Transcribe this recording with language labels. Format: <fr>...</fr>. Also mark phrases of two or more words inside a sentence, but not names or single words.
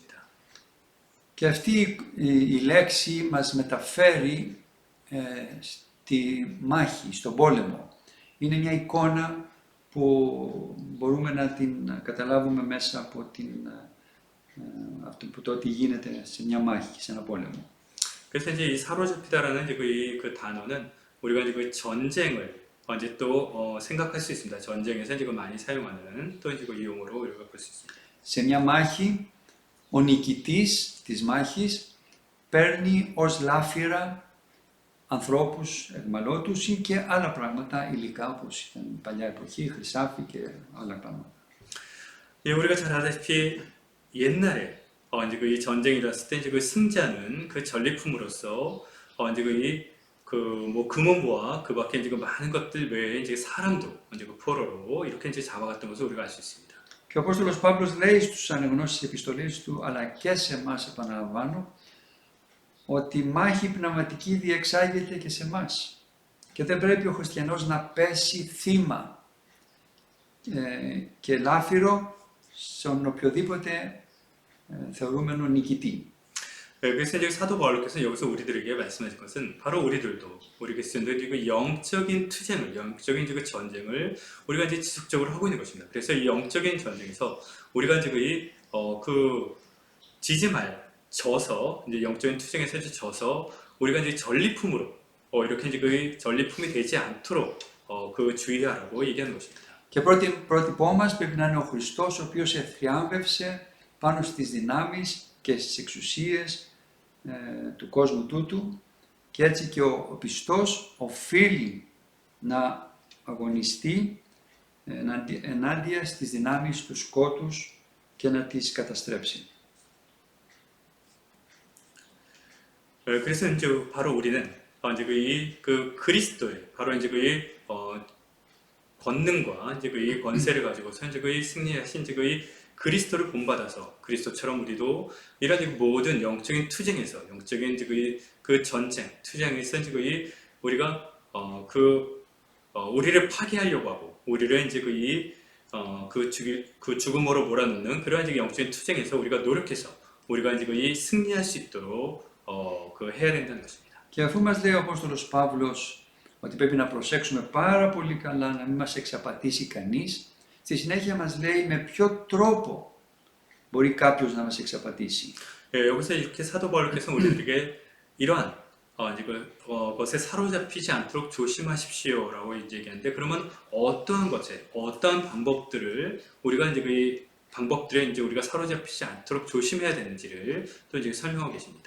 <el>Και αυτή η λέξη μας μεταφέρει στη μάχη, στον πόλεμο. Είναι μια εικόνα που μπορούμε να την καταλάβουμε μέσα από το ότι γίνεται σε μια μάχη, σε ένα πόλεμο.</el> <ko>그래서 이제 이 사로잡히다라는 이제 그 단어는 우리가 이제 그 전쟁을 이제 또 생각할 수 있습니다. 전쟁에서 이제 많이 사용하는 또 이제 이 용어로 우리가 볼 수 있습니다.</ko> <el>Σε μια μάχη, ο νικητής της μάχης παίρνει ως λάφυρα ανθρώπους αιχμαλώτους ή και άλλα πράγματα υλικά όπως ήταν η παλιά εποχή, χρυσάφι και άλλα πράγματα.</el> <ko>예, 우리가 잘 알다시피 옛날에 이제 이 전쟁이 일어났을 때 이제 그 승자는 그 전리품으로서 이제 뭐 금은보와 그 밖에 이제 많은 것들 외에 이제 사람도 이제 포로로 이렇게 이제 잡아갔던 것을 우리가 알 수 있습니다.</ko> <el>Και ο Απόστολος Παύλος λέει στους αναγνώσεις της επιστολής του, αλλά και σε εμάς επαναλαμβάνω, ότι η μάχη πνευματική διεξάγεται και σε εμάς. Και δεν πρέπει ο χριστιανός να πέσει θύμα και λάφυρο στον οποιοδήποτε θεωρούμενο νικητή.</el> <ko>그래서 이제 사도 바울께서 여기서 우리들에게 말씀하신 것은 바로 우리 그리스도인들이 그 영적인 투쟁을, 영적인 그 전쟁을 우리가 이제 지속적으로 하고 있는 것입니다. 그래서 이 영적인 전쟁에서 우리가 이제 져서 이제 영적인 투쟁에서 이제 져서 우리가 이제 전리품으로 이렇게 이제 그 전리품이 되지 않도록 그 주의하라고 얘기하는 것입니다.</ko> <el>Και πρότυπό μας πρέπει να είναι ο Χριστός, ο οποίος εθριάμβευσε πάνω στις δυνάμεις και στις εξουσίες του κόσμου τούτου, και έτσι και ο πιστός οφείλει να αγωνιστεί ενάντια στις δυνάμεις του σκότους και να τις καταστρέψει.</el> <ko>그래서 이제 바로 우리는 이제 그 그리스도의 바로 이제 권능과 이제 이 권세를 가지고서 이제 승리하신 이제 그리스도를 본받아서 그리스도처럼 우리도 이런 모든 영적인 투쟁에서 영적인 이제 그 전쟁 투쟁에서 이제 우리가 우리를 파괴하려고 하고 우리를 이제 그 죽음으로 몰아넣는 그러한 이제 영적인 투쟁에서 우리가 노력해서 우리가 이제 승리할 수 있도록 해야 된다는 것입니다.</ko> <el>Και αφού μας λέει ο Απόστολος Παύλος ότι πρέπει να προσέξουμε πάρα πολύ καλά να μην μας εξαπατήσει κανείς, στη συνέχεια μας λέει με ποιο τρόπο μπορεί κάποιος να μας εξαπατήσει.</el> <ko>여기서 이렇게 사도 바울께서 우리들에게 이러한 이제 것에 사로잡히지 않도록 조심하십시오라고 이제 얘기하는데, 그러면 어떠한 것에 어떠한 방법들을 우리가 이제 그 방법들에 이제 우리가 사로잡히지 않도록 조심해야 되는지를 또 이제 설명하고 계십니다.</ko>